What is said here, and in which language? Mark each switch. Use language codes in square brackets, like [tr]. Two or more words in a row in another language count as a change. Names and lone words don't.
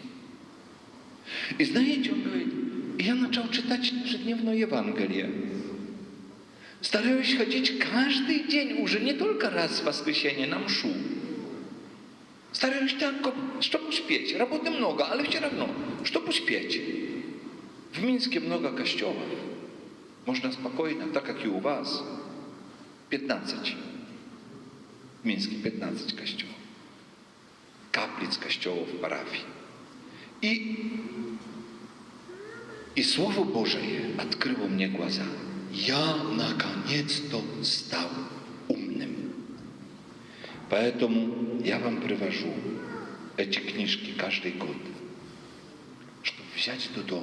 [ru] И знаете, он говорит, я начал читать ежедневное Евангелие. Стараюсь ходить каждый день, уже не только раз в воскресенье на мшу. Стараюсь так, чтобы успеть. Работы много, але все равно, чтобы успеть. [pl] W Mińskie много kościołów. Można spokojnie, tak jak i u was. 15. W Mińskie 15 kościołów. Kaplic kościołów, parafii. [ru] И Слово Божие открыло мне глаза. Я наконец-то стал умным. Поэтому я вам привожу эти книжки каждый год, чтобы взять до дома.